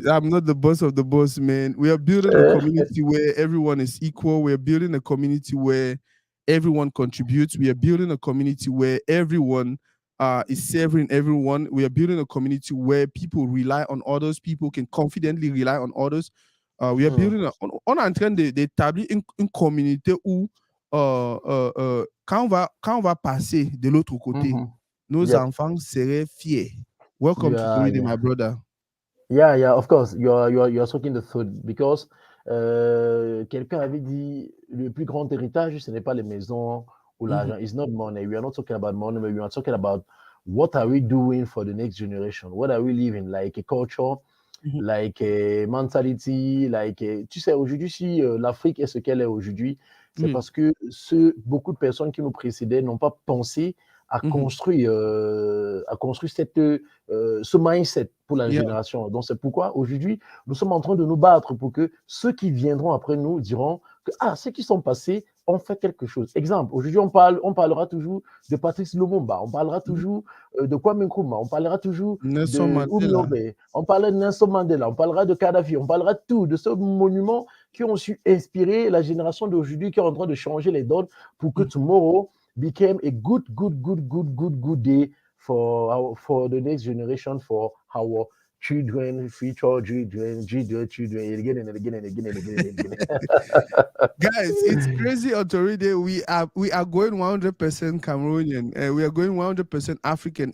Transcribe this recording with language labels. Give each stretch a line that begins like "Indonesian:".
English: I'm not the boss of the boss, man. We are building a community where everyone is equal. We are building a community where everyone contributes. We are building a community where everyone is serving everyone. We are building a community where people rely on others. People can confidently rely on others. We are building
French: on est en train d'établir une communauté où quand on va passer de l'autre côté, nos
English: Yep.
French: enfants seraient fiers.
English: Welcome to Yeah, Toride, yeah. my brother. Yeah, yeah, of course, you're talking the truth because
French: quelqu'un avait dit le plus grand héritage, ce n'est pas les maisons ou Mhm, l'argent.
English: It's not money. We are not talking about money, but we are talking about what are we doing for the next generation? What are we living? Like a culture, mhm, like a mentality, like
French: tu sais, aujourd'hui, si l'Afrique est ce qu'elle est aujourd'hui, c'est oui, parce que beaucoup de personnes qui nous précédaient n'ont pas pensé mhm, à construire ce mindset pour la
English: yeah,
French: génération. Donc, c'est pourquoi aujourd'hui, nous sommes en train de nous battre pour que ceux qui viendront après nous diront que ceux qui sont passés ont fait quelque chose. Exemple, aujourd'hui, on parlera toujours de Patrice Lumumba, on parlera mhm. toujours de Kwame Nkrumah, on parlera toujours Nelson de Mandela. Oumiobe, on parlera de Nelson Mandela, on parlera de Kadhafi, on parlera de tout, de ce monument qui ont su inspirer la génération d'aujourd'hui qui est en train de changer les donnes pour que Mhm.
English: tomorrow became a good day for the next generation, for our children, future children, again and again and again and again and again. Guys, it's crazy on Toride. We are going 100% Cameroonian, and we are going 100% African.